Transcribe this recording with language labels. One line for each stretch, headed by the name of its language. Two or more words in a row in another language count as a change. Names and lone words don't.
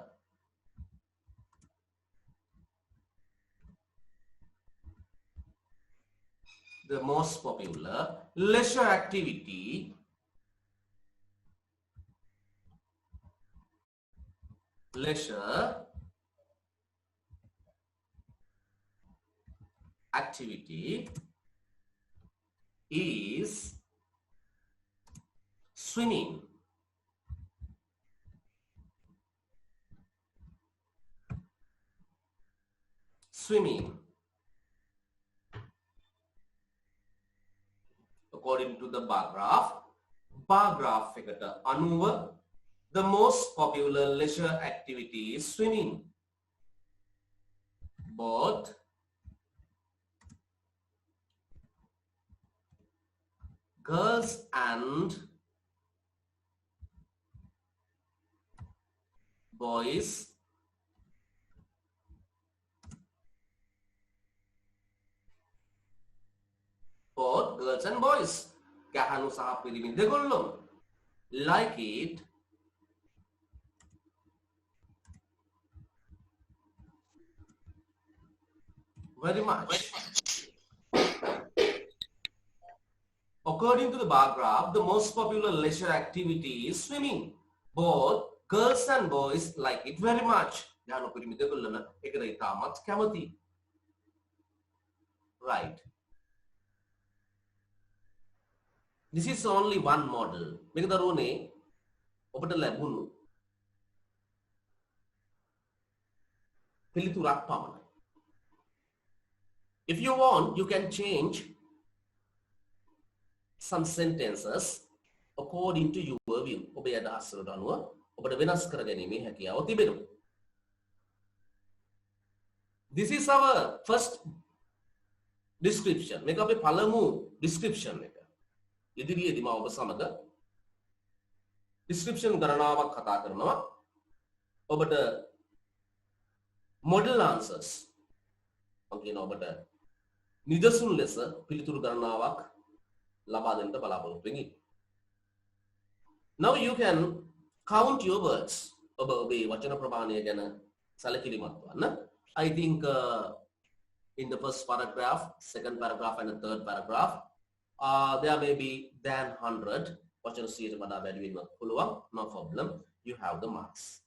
English: leisure activity is swimming. According to the bar graph
Sinhala: එකට අනුව
English: the most popular leisure activity is swimming. Both girls and boys
Sinhala: ගැහැණු සහ පිරිමි දෙගොල්ලොම
English: like it very much. According to the bar graph, the most popular leisure activity is swimming. Both girls and boys like it very much.
Sinhala: ගැහැණු පිරිමි දෙගොල්ලම ඒකට ඉතාමත් කැමති.
English: Right. This is only one model.
Sinhala: මේක දරුවනේ ඔබට ලැබුණු පිළිතුරක් පමණයි.
English: If you want, you can change some sentences according to your view.
Sinhala: ඔබේ අදහසට අනුව ඔබට වෙනස් කර ගැනීමේ හැකියාව තිබෙනවා.
English: This is our first description.
Sinhala: මේක අපේ පළමු description එක. ඉදිරියේදී මම ඔබ සමග description ගණනාවක් කතා කරනවා. ඔබට
English: model answers
Sinhala: මම කියනවා ඔබට නිදසුන් ලෙස පිළිතුරු ගණනාවක් ලබා දෙන්න බලාපොරොත්තු වෙමි.
English: Now you can count your words.
Sinhala: ඔබ ඔබේ වචන ප්‍රමාණය ගැන සැලකිලිමත් වන්න.
English: I think in the first paragraph, second paragraph and the third paragraph, there may be than 100.
Sinhala: වචන 100ට වඩා වැඩි වෙන්නත් පුළුවන්.
English: No problem. You have the marks.